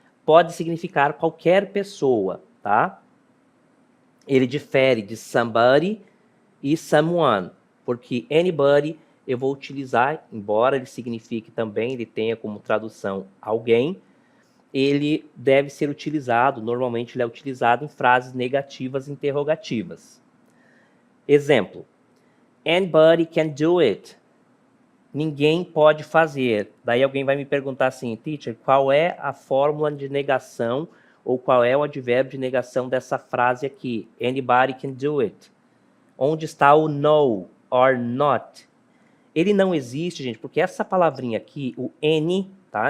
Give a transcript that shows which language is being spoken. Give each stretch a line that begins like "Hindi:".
Portuguese: Pode significar qualquer pessoa, tá? Ele difere de somebody e someone, porque anybody eu vou utilizar, embora ele signifique também, ele tenha como tradução alguém, ele deve ser utilizado, normalmente ele é utilizado em frases negativas interrogativas.
English: Exemplo, anybody can do it.
Portuguese: Ninguém pode fazer. Daí alguém vai me perguntar assim, teacher, qual é a fórmula de negação ou qual é o advérbio de negação dessa frase aqui?
English: Anybody can do it.
Portuguese: Onde está o
English: no or not?
Portuguese: Ele não existe, gente, porque essa palavrinha aqui, o any, tá?